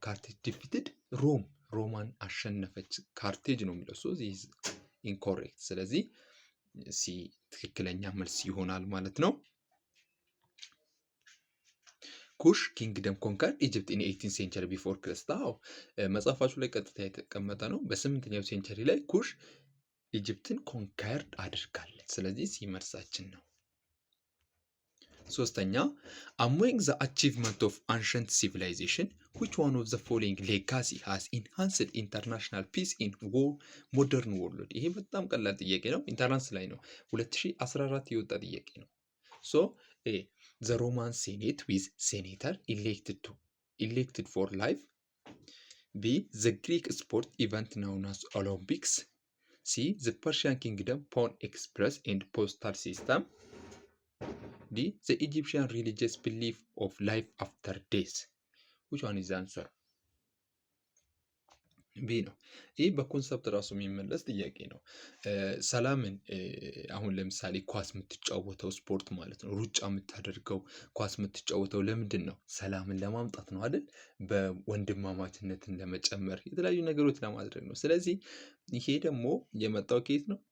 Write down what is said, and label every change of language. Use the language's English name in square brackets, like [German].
[English] ካርቴጅ ዲፊትድ ሮማን [Amharic] አሸነፈች ካርቴጅ ነው የሚለው። [English] ሶ ዚስ ኢንኮሬክት። [Amharic] ስለዚህ ሲ ትክክለኛ መልስ ይሆናል ማለት ነው። [English] ኩሽ ኪንግደም ኮንከርድ ኢጅፕት ኢን 18th ሴንቸሪ ቢፎር ክርስት። [Amharic] መጽሐፋችሁ ላይ ቀጥታ የተቀመጠ ነው። በ8ኛው ሴንቸሪ ላይ ኩሽ ኢጅፕትን ኮንከርድ አድርጋለች። ስለዚህ ሲ መልሳችን ነው። [English] ሶስተኛ among the achievement of ancient civilization which one of the following legacy has enhanced international peace in war modern world? [Amharic] ይሄ በጣም ቀላል ጥያቄ ነው። ኢንተራንስ ላይ ነው 2014 የወጣ ጥያቄ ነው። ሶ [English] the Roman Senate with senator elected for life. B. The Greek sport event known as Olympics. C. The Persian kingdom pawn express and postal system. D. The Egyptian religious belief of life after death. Which one is the answer? [Amharic] ቢ ነው። ይህ በኮንሰፕት ራሱ የሚመለስ ጥያቄ ነው። ሰላምን አሁን ለምሳሌ ኳስ የምትጫወተው ስፖርት ማለት ነው፣ ሩጫ የምታደርገው ኳስ የምትጫወተው ለምንድን ነው? ሰላምን ለማምጣት ነው አይደል? በወንድማማችነትን ለመጨመር የተለያዩ ነገሮች ለማድረግ ነው። ስለዚህ ይሄ ደግሞ የመጣው ከየት ነው?